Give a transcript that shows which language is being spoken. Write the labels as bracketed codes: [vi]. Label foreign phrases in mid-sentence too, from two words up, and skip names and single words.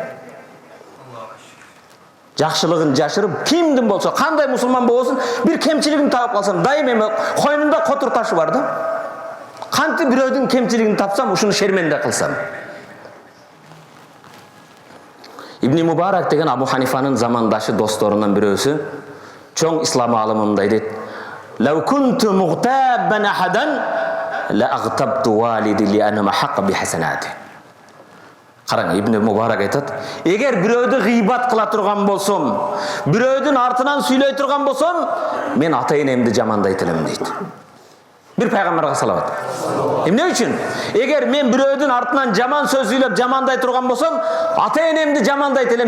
[ky] Жакшылыгын жашырып, кимдин болсо, кандай мусулман болсун, бир кемчилигин таап калсам, дайым эми койнунда котур ташы бар да. Кантип бирөөдүн кемчилигин тапсам, ушуну шерменде кылсам. Ибн Мубарак деген Абу Ханифанын замандашы досторунан бирөөсү, чоң ислам алымы мындай дейт: [ar] "لو كنت مغتابا أحدا لاغتبت والدي لأنهما أحق بحسناتي." [ky] Караңыз, Ибн Мубарак айтат: "Эгер бирөөдү гыйбат кыла турган болсом, бирөөдүн артынан сүйлөй турган болсом, мен ата-энемди жамандайт элем" дейт. Бир пайгамбарга салават. Эмне үчүн? Эгер мен бирөөдүн артынан жаман сөз сүйлөп жамандай турган болсом, ата-энемди жамандайт элем.